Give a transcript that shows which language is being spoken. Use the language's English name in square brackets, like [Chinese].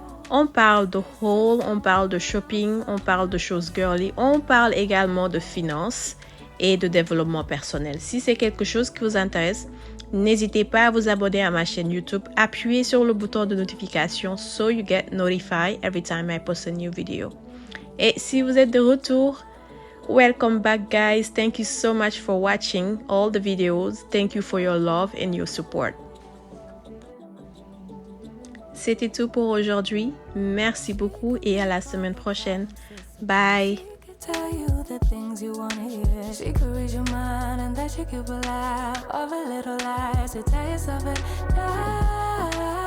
[French] On parle de haul, on parle de shopping, on parle de choses girly, on parle également de finances et de développement personnel. Si c'est quelque chose qui vous intéresse, n'hésitez pas à vous abonner à ma chaîne YouTube. Appuyez sur le bouton de notification [English] so you get notified every time I post a new video. [French] Et si vous êtes de retour, [English] welcome back guys. Thank you so much for watching all the videos. Thank you for your love and your support. [French] C'était tout pour aujourd'hui. Merci beaucoup et à la semaine prochaine. [English] Bye. Tell you the things you wanna hear. She could read your mind and then she could laugh of a little lies to tell yourself it right.